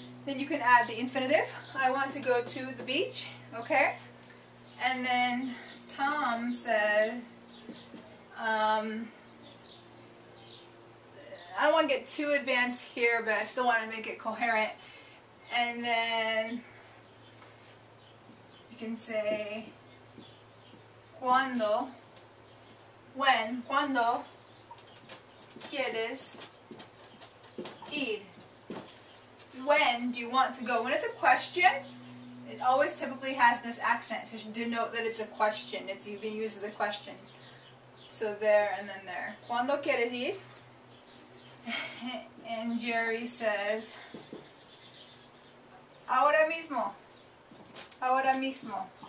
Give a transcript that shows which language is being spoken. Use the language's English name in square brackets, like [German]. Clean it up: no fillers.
[English] Then you can add the infinitive. I want to go to the beach. Okay? And then Tom says, I don't want to get too advanced here, but I still want to make it coherent. And then you can say cuando, when, [Spanish] cuando quieres ir. [English] When do you want to go? When it's a question, it always typically has this accent to denote that it's a question. It's being used as a question. So there and then there. [Spanish] Cuando quieres ir? [English] And Jerry says, [Spanish] ahora mismo. Ahora mismo.